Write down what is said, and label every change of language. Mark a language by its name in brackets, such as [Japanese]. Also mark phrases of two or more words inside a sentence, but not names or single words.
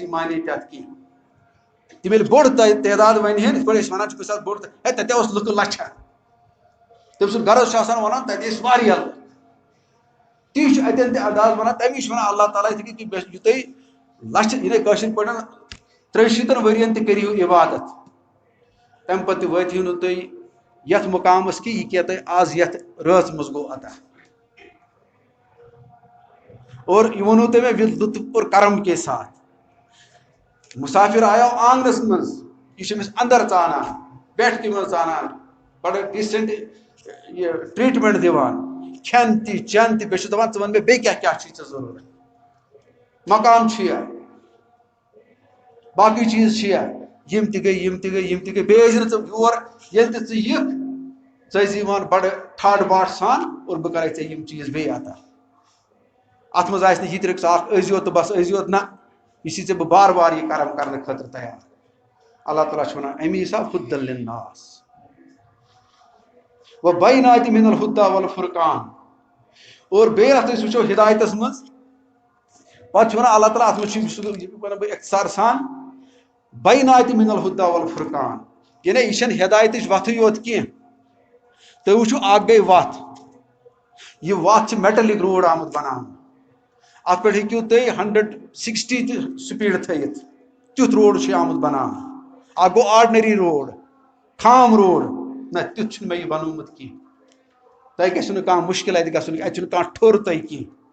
[Kashmiri] معنے تَتھ کینٛہہ تِم ییٚلہِ بوٚڑ تعداد وَنہِ ہن یِتھ پٲٹھۍ أسۍ وَنان چھِ کُنہِ ساتہٕ بوٚڑ ہے تَتہِ اوس لُکہٕ لَچھَ تٔمۍ سُنٛد غرض چھُ آسان وَنان تَتہِ ٲسۍ واریاہ لُکھ تی چھُ اَتٮ۪ن تہِ انداز وَنان تَمی چھُ وَنان اللہ تعالیٰ یہِ تُہۍ لَچھِ یعنی کٲشِر پٲٹھۍ 63 ؤرین تہِ کٔرِو عبادت تَمہِ پتہٕ تہِ وٲتِو نہٕ تُہۍ یَتھ مُقامَس کہِ یہِ کیٛاہ تۄہہِ آز یَتھ رٲژ منٛز گوٚو عطا اور یہِ ووٚنوُ تۄہہِ مےٚ [Urdu] لُطف اور کرم کے ساتھ [Kashmiri] مُسافِر آیو آنٛگنَس منٛز یہِ چھُ أمِس اندر ژانان بیٹھکہِ منٛز ژانان بڑٕ ڈیٖسنٹ یہِ ٹریٖٹمنٹ دِوان کھٮ۪ن تہِ چٮ۪ن تہِ بیٚیہِ چھُ دَپان ژٕ وَن مےٚ بیٚیہِ کیٛاہ کیٛاہ چھُے ژےٚ ضروٗرت مکان چھُیا باقٕے چیٖز چھِیا یِم تہِ گٔے بیٚیہِ ٲسۍ نہٕ ژٕ یور ییٚلہِ تہِ ژٕ یِکھ ژٕ ٲسۍ یِوان بڑٕ ٹھاٹھ باٹھ سان اور بہٕ کرے ژےٚ یِم چیٖز بیٚیہِ عطا اَتھ منٛز آسہِ نہٕ یہِ تہِ رٕکھ ژٕ اکھ أزیوت تہٕ بس أزیوت نہ یہِ چھِ ژےٚ بہٕ بار بار یہِ کرم کرنہٕ خٲطرٕ تیار اللہ تعالیٰ چھُ وَنان امی حساب [Arabic] خُدًا لِلناس وَبَيِّنَاتٍ مِنَ الْهُدَى وَالْفُرْقَانِ [Kashmiri] اور بیٚیہِ اَتھ أسۍ وٕچھو ہِدایتَس منٛز پتہٕ چھُ وَنان اللہ تعالیٰ اَتھ منٛز چھُ وَنان بہٕ اختصار سان [Arabic] بَيِّنَاتٍ مِنَ الْهُدَى وَالْفُرْقَانِ [Kashmiri] یعنی یہِ چھَنہٕ ہِدایتٕچ وَتھٕے یوت کینٛہہ تُہۍ وٕچھِو اکھ گٔے وَتھ یہِ وَتھ چھِ [English] metallic road [Kashmiri] آمُت بَناونہٕ اَتھ پٮ۪ٹھ ہیٚکِو تُہۍ 160 تہِ سپیٖڈ تھٲیِتھ تیُتھ روڈ چھُ آمُت بَناونہٕ اکھ گوٚو [English] ordinary road [Kashmiri] خام روڈ نہ تیُتھ چھُنہٕ مےٚ یہِ بَنومُت کینٛہہ تۄہہِ گژھِو نہٕ کانٛہہ مُشکِل اَتہِ گژھُن اَتہِ چھُنہٕ کانٛہہ ٹھوٚر تۄہہِ کینٛہہ